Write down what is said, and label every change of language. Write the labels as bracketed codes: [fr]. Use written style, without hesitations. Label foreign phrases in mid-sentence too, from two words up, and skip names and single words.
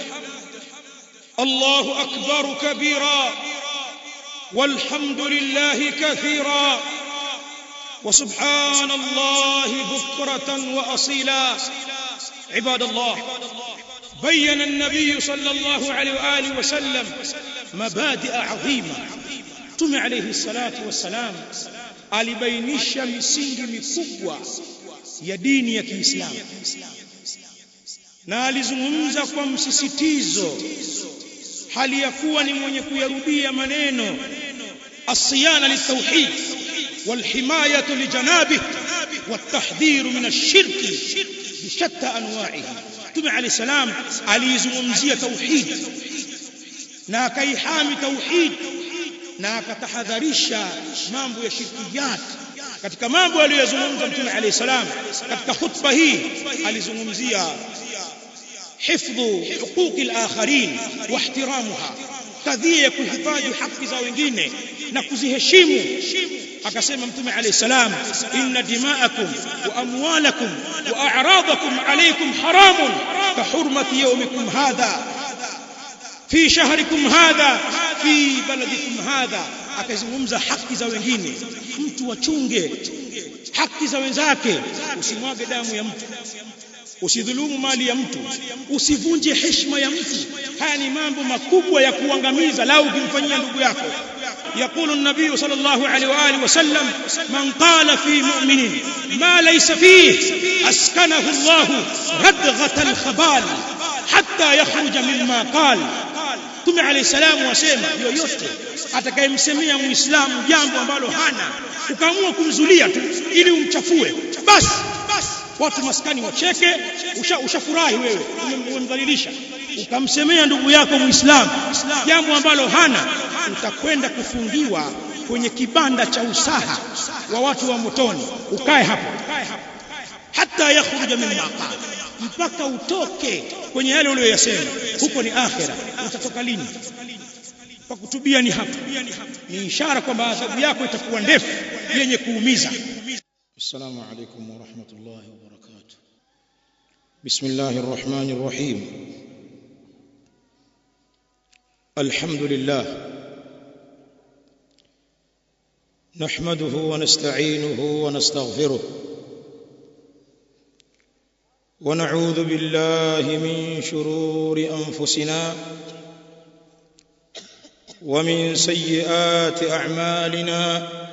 [ar] الله أكبر كبيرا، والحمد لله كثيرا، وسبحان الله بكرة وأصيلا. عباد الله، بين النبي صلى الله عليه وآله وسلم مبادئ عظيمة. [sw] Mtume [ar] عليه الصلاة والسلام [sw] alibainisha misingi mikubwa ya dini ya Kiislamu, na alizungumza kwa msisitizo, hali ya kuwa ni mwenye kuyarudia maneno: [ar] الصيانة للتوحيد والحماية لجنابه والتحذير من الشرك بشتى أنواعه. [sw] Mtume [ar] عليه السلام [sw] alizungumzia tauhid na akaihami tauhid na akatahadharisha mambo ya shirkiyat. Katika mambo aliyozungumza Mtume [ar] عليه السلام [sw] katika khutba hii, alizungumzia [ar] حفظ حقوق الآخرين واحترامها, [sw] kadhia ya kuhifadhi haki za wengine na kuziheshimu. Akasema Mtume [ar] عليه السلام إن دماءكم وأموالكم وأعراضكم عليكم حرام كحرمة يومكم هذا في شهركم هذا في بلدكم هذا. [sw] Akazungumza haki za wengine, mtu wachunge haki za wenzake, usimwage damu ya mtu, usidhulumu mali ya mtu, usivunje heshima ya mtu. Haya ni mambo makubwa ya kuangamiza lau ukimfanyia ndugu yako. [ar] يقول النبي صلى الله عليه وآله وسلم: من قال في مؤمن ما ليس فيه أسكنه الله ردغة الخبال حتى يخرج مما قال. [sw] Mtume [ar] عليه السلام [sw] wasema, yoyote atakayemsemea muislamu jambo ambalo hana, ukaamua kumzulia tu ili umchafue, basi watu maskani wacheke, ushafurahi wewe, umemdhalilisha. Ukamsemea ndugu yako muislamu jambo ambalo hana, utakwenda kufungiwa kwenye kibanda cha usaha wa watu wa motoni. Ukae hapo hata [ar] يخرج مما قال, [sw] mpaka utoke kwenye yale uliyosema. Huko ni akhira. Utatoka lini? Kwa kutubia ni hapo. Ni ishara kwamba adhabu yako itakuwa ndefu yenye kuumiza. [ar] السلام عليكم ورحمة الله وبركاته. بسم الله الرحمن الرحيم. الحمد لله نحمده ونستعينه ونستغفره ونعوذ بالله من شرور أنفسنا ومن سيئات أعمالنا.